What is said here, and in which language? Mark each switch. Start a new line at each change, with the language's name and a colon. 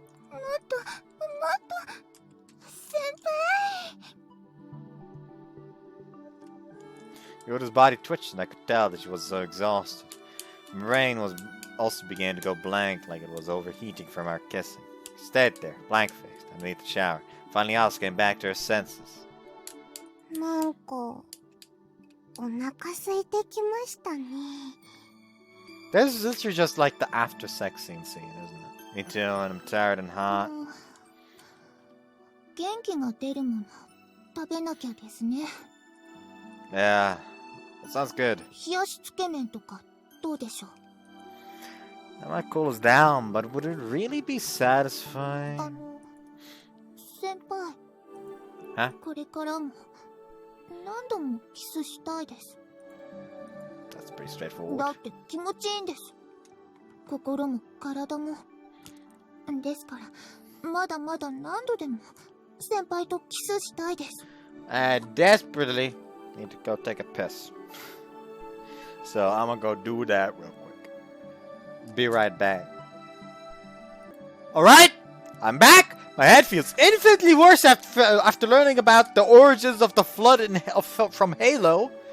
Japanese: もっと、もっと、先輩。
English: Yoru's body twitched and I could tell that she was so exhausted. My brain also began to go blank like it was overheating from our kissing. She stayed there, blank-faced, underneath the shower. Finally, Alice came back to her senses.
Japanese: なんか、お腹空いてきましたね。
English: This is literally just like the after sex scene, isn't it? Me too, and I'm tired and hot.
Japanese: 元気が出るもの食べなきゃですね。
English: Yeah, that sounds good.
Japanese: 冷やしつけ麺とかどうでしょう。
English: That might cool us down, but would it really be satisfying?
Japanese: 先輩。
English: Huh?
Japanese: これからも何度もキスしたいです。
English: That's pretty straightforward.
Japanese: だって気持ちいいんです。心も体も。ですから、まだまだ何度でも先輩とキスしたいです。
English: I desperately need to go take a piss. So I'm gonna go do that real quick. Be right back. Alright, I'm back! My head feels infinitely worse after learning about the origins of the flood from Halo.